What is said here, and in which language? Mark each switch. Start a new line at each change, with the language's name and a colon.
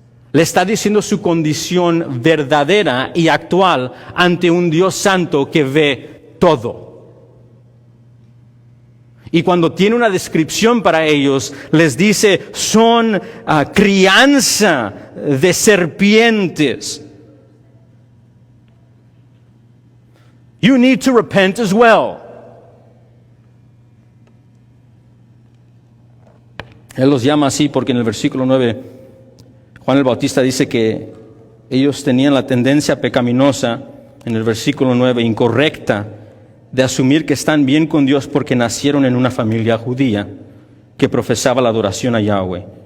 Spanish: Le está diciendo su condición verdadera y actual ante un Dios santo que ve todo. Y cuando tiene una descripción para ellos, les dice, son crianza de serpientes.
English: You need to repent as well.
Spanish: Él los llama así porque en el versículo 9, Juan el Bautista dice que ellos tenían la tendencia pecaminosa, en el versículo 9, incorrecta, de asumir que están bien con Dios porque nacieron en una familia judía que profesaba la adoración a Yahweh.